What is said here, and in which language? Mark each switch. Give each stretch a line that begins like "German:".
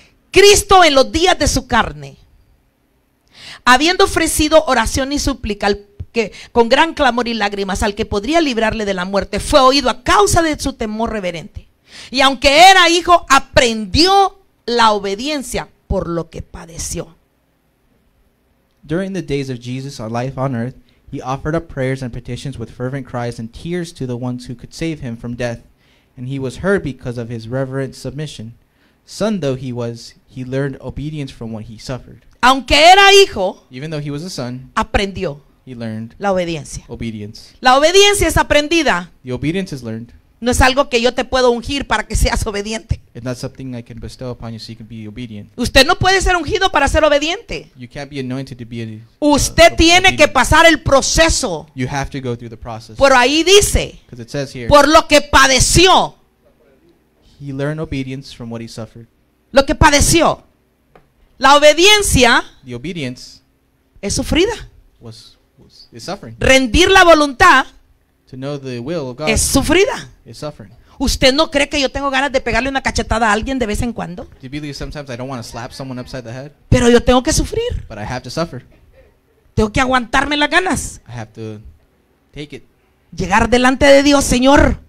Spanish: Cristo en los días de su carne, habiendo ofrecido oración y súplica que con gran clamor y lágrimas al que podría librarle de la muerte, fue oído a causa de su temor reverente. Y aunque era hijo, aprendió la obediencia por lo que padeció.
English: During the days of Jesus' life on earth, he offered up prayers and petitions with fervent cries and tears to the ones who could save him from death, and he was heard because of his reverent submission. Son though he was, he learned obedience from what he suffered.
Spanish: Aunque era hijo,
English: Even though he was a son,
Spanish: aprendió
English: he learned
Spanish: la obediencia.
English: obedience.
Spanish: La obediencia es aprendida.
English: The obedience is learned.
Spanish: No es algo que yo te puedo ungir para que seas obediente.
English: It's not something I can bestow upon you so you can be obedient.
Spanish: Usted no puede ser ungido para ser obediente.
English: You can't be anointed to be
Spanish: Usted tiene que
English: obedient.
Spanish: pasar el proceso.
English: You have to go through the process.
Spanish: Por ahí dice,
English: Because it says here,
Spanish: por lo que padeció.
English: he learned obedience from what he suffered.
Spanish: Lo que padeció. La obediencia
English: The obedience
Spanish: es sufrida.
English: is suffering.
Spanish: Rendir la voluntad
English: To know the will of God
Spanish: es sufrida.
English: is suffering.
Spanish: ¿Usted no cree que yo tengo ganas de pegarle una cachetada a alguien de vez en cuando?
English: Do you believe sometimes I don't want to slap someone upside the head,
Spanish: Pero yo tengo que sufrir.
English: but I have to suffer.
Spanish: Tengo que aguantarme las ganas.
English: I have to take it.
Spanish: Llegar delante de Dios, Señor.